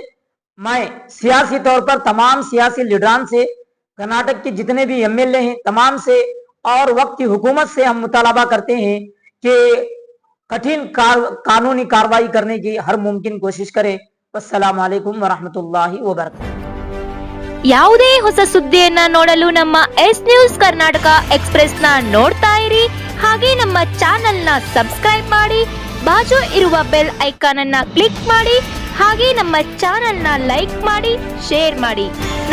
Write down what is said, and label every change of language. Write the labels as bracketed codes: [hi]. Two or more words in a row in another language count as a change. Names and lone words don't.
[ur] میں سیاسی طور پر تمام سیاسی لیڈران سے، کرناٹک کے جتنے بھی MLA ہیں تمام سے اور وقت کی حکومت سے ہم مطالبہ کرتے ہیں کہ کٹھن قانونی کارروائی کرنے کی ہر ممکن کوشش کریں. [ar] السلام عليكم ورحمة الله وبركاته. [kn] ಯಾವುದೇ ಹೊಸ ಸುದ್ದಿಯನ್ನ ನೋಡಲು ನಮ್ಮ ಎಸ್ ನ್ಯೂಸ್ ಕರ್ನಾಟಕ ಎಕ್ಸ್‌ಪ್ರೆಸ್ ನ ನೋಡ್ತಾ ಇರಿ. ಹಾಗೆ ನಮ್ಮ ಚಾನೆಲ್ ನ ಸಬ್ಸ್ಕ್ರೈಬ್ ಮಾಡಿ, ಬಾಜು ಇರುವ [en] bell icon [kn] ಅನ್ನ ಕ್ಲಿಕ್ ಮಾಡಿ. ಹಾಗೆ ನಮ್ಮ ಚಾನೆಲ್ ನ ಲೈಕ್ ಮಾಡಿ, ಶೇರ್ ಮಾಡಿ.